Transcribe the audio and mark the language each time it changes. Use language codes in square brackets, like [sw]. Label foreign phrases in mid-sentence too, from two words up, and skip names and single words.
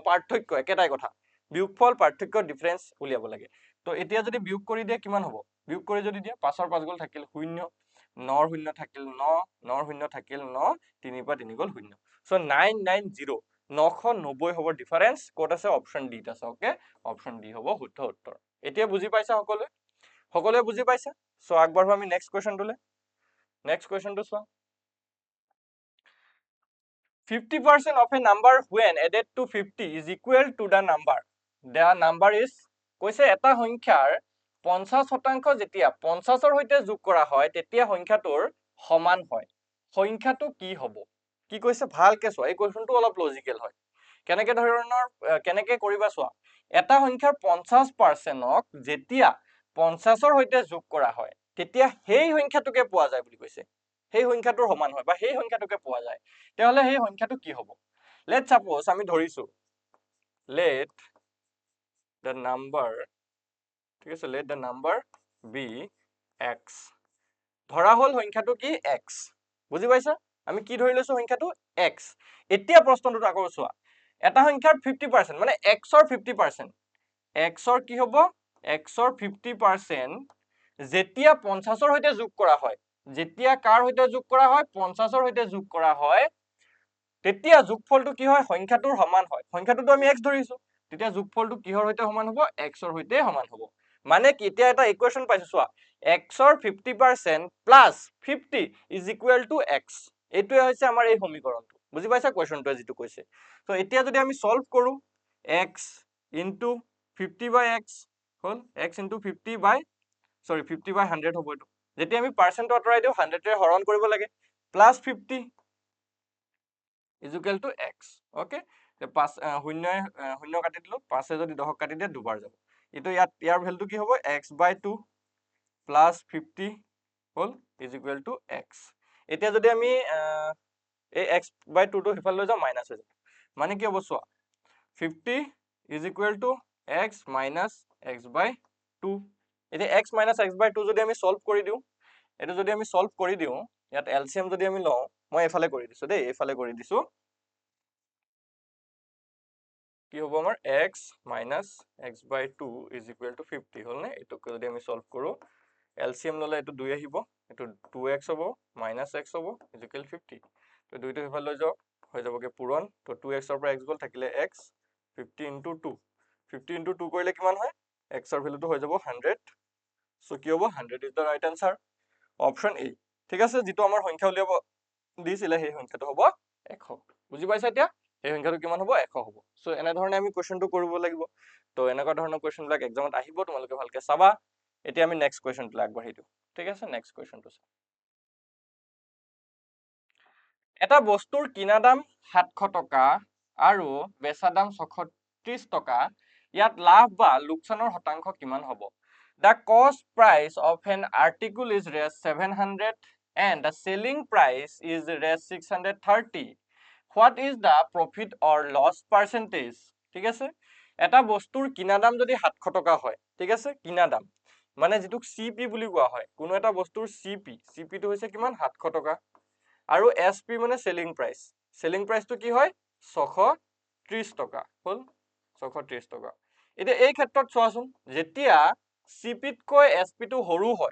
[as] পাৰ্থক্য একেটাই কথা বিয়োগফল পাৰ্থক্য ডিফাৰেন্স উলিয়াব লাগে তো এতিয়া যদি বিয়োগ কৰি দিয়ে কিমান হ'ব বিয়োগ কৰি যদি দিয়ে 5 ৰ 5 গল থাকিল 0 9 ৰ 0 থাকিল 9 9 ৰ 0 থাকিল 9 3 পৰা 3 গল 0 সো 990 990 হ'ব ডিফাৰেন্স কোড আছে অপচন ডি আছে ওকে অপচন ডি হ'ব শুদ্ধ উত্তৰ এতিয়া বুজি পাইছা সকলোৱে বুজি পাইছা সো আগবাঢ়ো আমি নেক্সট কোৱেশ্চনটোলে নেক্সট কোৱেশ্চনটো চোৱা [en] 50% of a number when added to 50 is equal to the number is [as] কৈছে এটা সংখ্যাৰ 50% যেতিয়া 50ৰ সৈতে যোগ কৰা হয় তেতিয়া সংখ্যাটোৰ সমান হয় সংখ্যাটো কি হ'ব কি কৈছে ভালকে চোৱা এই কোৱেশ্চনটো অলপ লজিক্যাল হয় কেনেকে কৰিবা চোৱা এটা সংখ্যাৰ 50%ক যেতিয়া 50ৰ সৈতে যোগ কৰা হয় তেতিয়া সেই সংখ্যাটোকে পোৱা যায় বুলি কৈছে সেই সংখ্যাটোৰ সমান হয় বা সেই সংখ্যাটোকে পোৱা যায় তেহলে সেই সংখ্যাটো কি হ'ব [en] let suppose [as] আমি ধৰিছো [en] let the number [as] ঠিক আছে [en] let the number be x [as] ধৰা হল সংখ্যাটো কি x বুজি পাইছা আমি কি ধৰি লৈছো সংখ্যাটো x এতিয়া প্ৰশ্নটো আকৌ চোৱা এটা সংখ্যাৰ 50% মানে x ৰ 50% x ৰ কি হ'ব x ৰ 50% যেতিয়া 50ৰ সৈতে যোগ কৰা হয় যেতিয়া কাৰ সৈতে যোগ কৰা হয় 50ৰ সৈতে যোগ কৰা হয় তেতিয়া যোগফলটো কি হয় সংখ্যাটোৰ সমান হয় সংখ্যাটোতো আমি x ধৰিছো তেতিয়া যোগফলটো কিহৰ সৈতে সমান হ'ব x ৰ সৈতে সমান হ'ব মানে কি এতিয়া এটা ইকুৱেশ্যন পাইছো চোৱা x ৰ 50% প্লাস 50 [en] is equal to x [as] এইটোৱে হৈছে আমাৰ এই সমীকৰণটো বুজি পাইছা কোৱেশ্যনটোৱে যেটো কৈছে তো এতিয়া যদি আমি সলভ কৰো [en] x into 50 by x [as] হল [en] x into 50 by [as] 100 হ'ব এটো যেতিয়া আমি পাৰ্চেন্ট আঁতৰাই দিও 100 ৰে হৰণ কৰিব লাগে প্লাস 50 [en] is equal to x okay [as] শূন্য কাটি দিলো 5 যদি 10 কাটি দিয়ে দুবাৰ যাব এটো ইয়াৰ ভ্যালুটো কি হ'ব [en] x by 2 plus 50 [as] হল [en] is equal to x [as] এতিয়া যদি আমি এই [en] x by 2 [as] টো হিফাল লৈ যাও মাইনাস হৈ যাব মানে কি হ'ব চোৱা [en] 50 is equal to x minus x by 2 [as] এতিয়া [en] x minus x by 2 [as] যদি আমি সলভ কৰি দিও এটো যদি আমি সলভ কৰি দিও ইয়াত এলসিএম যদি আমি লও মই এফালে কৰি দিছো দেই এফালে কৰি দিছো কি হ'ব আমাৰ [en] x minus x by 2 is equal to 50 [as] হল নে এটো যদি আমি সলভ কৰো এলসিএম ললে এটো 2 আহিব এটো 2x হ'ব [en] minus x [as] হ'ব [en] is equal 50 [as] তো দুইটো এফালে লৈ যাও হৈ যাবগে পূৰণ তো 2x ৰ পৰা x গল থাকিলে x [en] 50 into 2 50 into 2 [as] কৰিলে কিমান হয় x ৰ ভ্যালুটো হৈ যাব 100 সো কি হ'ব [en] 100 is the right answer [as] অপচন এ ঠিক আছে যেটো আমাৰ সংখ্যা উলিয়াব দিছিলে সেই সংখ্যাটো হ'ব 100 বুজি পাইছা এতিয়া এই সংখ্যাটো কিমান হ'ব 100 হ'ব সো এনে ধৰণে আমি কোৱেশ্চনটো কৰিব লাগিব তো এনেকুৱা ধৰণৰ কোৱেশ্চনবিলাক এক্সামত আহিব তোমালোকে ভালকে চাবা এতিয়া আমি নেক্সট কোৱেশ্চনটো আগবাঢ়ি দিও ঠিক আছে নেক্সট কোৱেশ্চনটো এটা বস্তুৰ কিনা দাম 700 টকা আৰু বেচা দাম 630 টকা ইয়াত লাভ বা লোকসানৰ শতাংশ কিমান হ'ব [en] The cost price of an article is raised 700 and the selling price is raised 630 what is the profit or loss [as] percentage ঠিক আছে এটা বস্তুৰ কিনা দাম যদি 700 টকা হয় ঠিক আছে কিনা দাম মানে যেটো সিপি বুলি কোৱা হয় কোনো এটা বস্তুৰ সিপি টো হৈছে কিমান 700 টকা আৰু এসপি মানে সেলিং প্ৰাইসটো কি হয় 630 টকা হল 630 টকা এতিয়া এই ক্ষেত্ৰত চোৱাচোন যেতিয়া সিপিত কৈ এসপি টো সৰু হয়